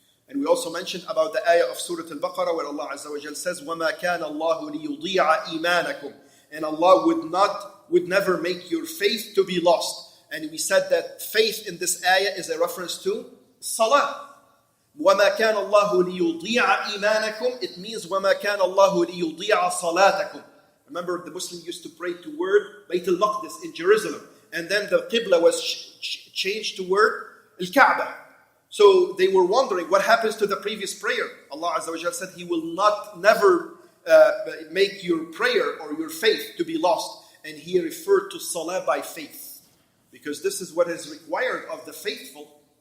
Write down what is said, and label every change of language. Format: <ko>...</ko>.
<en>And we also mentioned about the ayah of Surah Al-Baqarah where Allah Azza wa Jal says,</en> <ar>وَمَا كَانَ اللَّهُ لِيُضِيعَ إِيمَانَكُمْ.</ar> <en>And Allah would never make your faith to be lost. And we said that faith in this ayah is a reference to salah.</en> <ar>وَمَا كَانَ اللَّهُ لِيُضِيعَ إِيمَانَكُمْ.</ar> <en>It means</en> <ar>وَمَا كَانَ اللَّهُ لِيُضِيعَ صَلَاتَكُمْ.</ar> <en>Remember, the Muslim used to pray toward Bayt al-Maqdis in Jerusalem. And then the Qibla was changed toward Al-Kaaba. So they were wondering what happens to the previous prayer. Allah Azza wa Jalla said He will never make your prayer or your faith to be lost. And He referred to salah by faith. Because this is what is required of the faithful.</en>